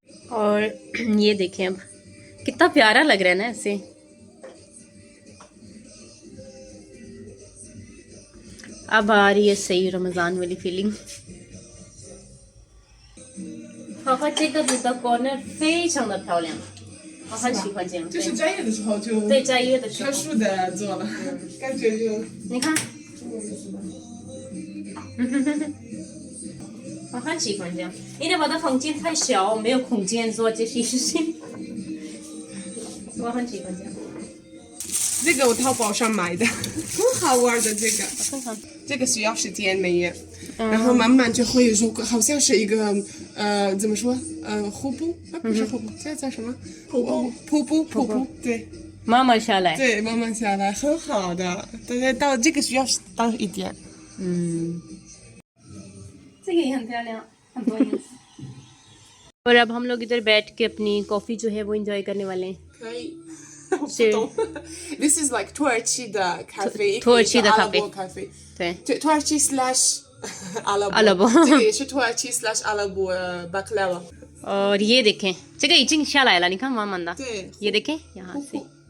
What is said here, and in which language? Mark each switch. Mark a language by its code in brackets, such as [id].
[hi] और ये देखें अब कितना प्यारा लग रहा है ना ऐसे। अब आ रही है सही रमज़ान वाली फीलिंग। [zh] फाफा 这个的 corner 非常的漂亮，我很喜欢这样。就是斋月的时候就对斋月的时候特殊的做了，感觉就你看，我很喜欢这样，因为我的房间太小，没有空间做这些事情。我很喜欢这样。这个我淘宝上买的，很好玩的这个。我看看，这个需要时间没有，然后慢慢就会有好像是一个怎么说瀑布啊不是瀑布，这叫什么？瀑布，对慢慢下来。对，慢慢下来很好的，但是到这个需要到一点。这个也很漂亮，很多颜色。 [hi] और अब हम लोग इधर बैठ के अपनी कॉफी जो है वो एंजॉय करने वाले हैं। [zh] 可以。我不懂， [en] This is like [zh] 土耳其的咖啡，土耳其的咖啡阿拉伯咖啡，对，土耳其 slash 阿拉伯，阿拉伯这个也是土耳其 slash 阿拉伯baklava。 [hi] और ये देखें， [zh] 这个已经下来了，你看慢慢的。对， [hi] ये देखें यहाँ से。